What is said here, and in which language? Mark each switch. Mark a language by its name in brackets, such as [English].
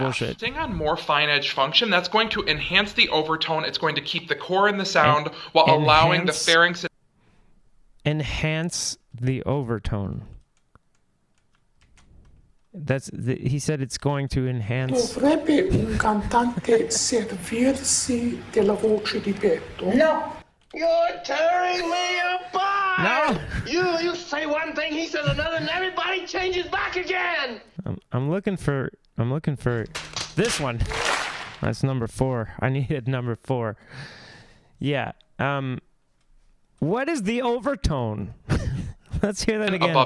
[English] Bullshit. Sing on more fine edge function, that's going to enhance the overtone. It's going to keep the core in the sound while allowing the pharynx. Enhance the overtone. He said it's going to enhance. [Italian] Dovrebbe un cantante servirsi della voce di petto? [English] No. You're tearing me apart! No! You say one thing, he says another, and everybody changes back again! I'm looking for this one. That's number 4. I needed number 4. Yeah. What is the overtone? Let's hear that again.